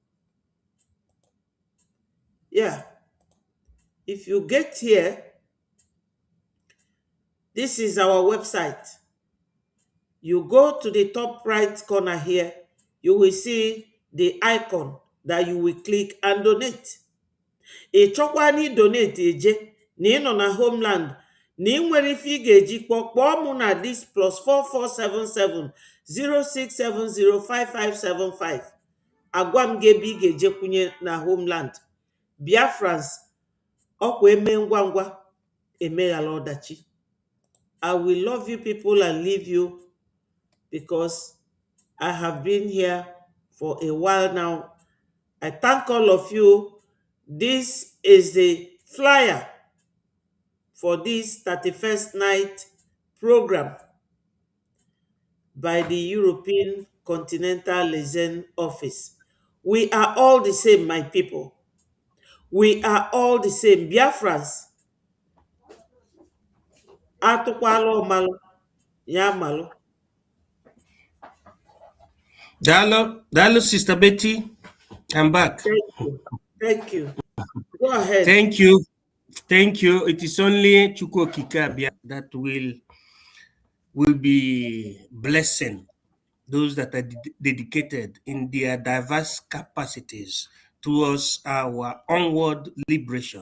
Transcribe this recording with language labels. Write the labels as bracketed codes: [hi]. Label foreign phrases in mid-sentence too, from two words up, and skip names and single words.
[en] Yeah. If you get here, this is our website. You go to the top right corner here, you will see the icon that you will click and donate. [ig] Ị chọkwa na donate eje na ị nọ na homeland na ị nwere ife ị ga-eji kpọọ mụ na this +4477 06705575. Agwa m gị ebe ị ga-eje kwunye na homeland. Biafrans, ọkwa eme ngwa ngwa emeghala ọdachi. [en] I will love you people and leave you because I have been here for a while now. I thank all of you. This is the flyer for this 31st night program by the European Continental Liaison Office. We are all the same, my people. We are all the same. Biafrans. [ig] Atụkwala ọmalụ, ya malụ. Dalo, [en] Sister Betty, I'm back. Thank you. Thank you. Go ahead. Thank you. Thank you. It is only Chukwokika that will be blessing those that are dedicated in their diverse capacities towards our onward liberation.